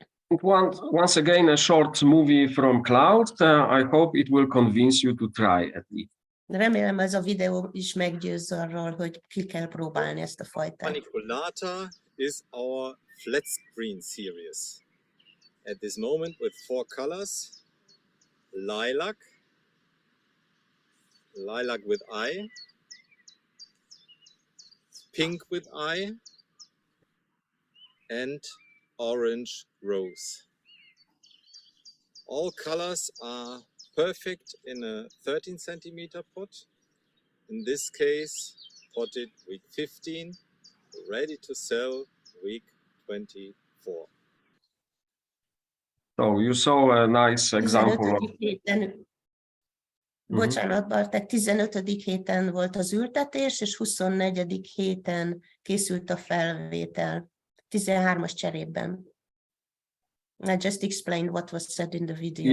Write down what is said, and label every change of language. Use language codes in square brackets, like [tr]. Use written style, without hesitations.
[en] Once again, a short movie from Cloud. I hope it will convince you to try at least. [hu] Remélem ez a videó is meggyőz arról, hogy ki kell próbálni ezt a fajtát. [en] Paniculata is our flat screen series. At this moment with 4 colors: lilac, lilac with eye, pink with eye, and orange rose. All colors are perfect in a 13 centimeter pot. In this case, potted week 15, ready to sell week 24. So you saw a nice example of [hu] Bocsánat, Bartek, 15. héten volt az ültetés, és 24. héten készült a felvétel, 13-as cserében. [en] I just explained what was said in the video.